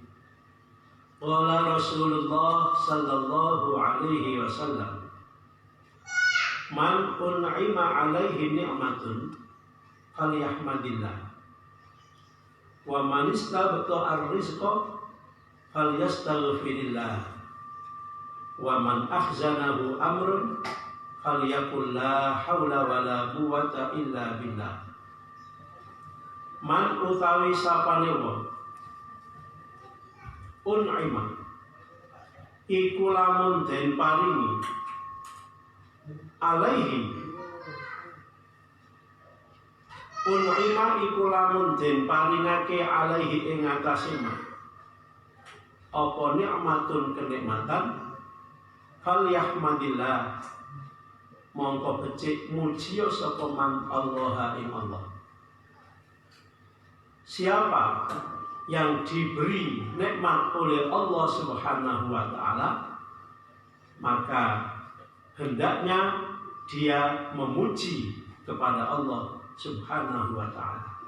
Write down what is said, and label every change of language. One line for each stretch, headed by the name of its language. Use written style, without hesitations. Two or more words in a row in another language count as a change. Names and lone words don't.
Arabic: قال رسول الله صلى الله عليه وسلم، من أنعم عليه نعمة فليحمد الله ومن استبطأ الرزق فليستغفر الله ومن أحزنه أمر فليقل لا حول ولا قوة إلا بالله.
Javanese: Man utawi sapane wong un'ima iku lamun den paringi
Arabic: عليه، أنعم
Javanese: iku lamun den paringake alaihi ing atase man apa nikmatun kenikmatan falyahmadillah mongko becik mujiya sapa man Allah ing Allah.
Indonesian: Siapa yang diberi nikmat oleh Allah
Arabic: سبحانه وتعالى,
Indonesian: maka hendaknya dia memuji kepada Allah
Arabic: سبحانه وتعالى.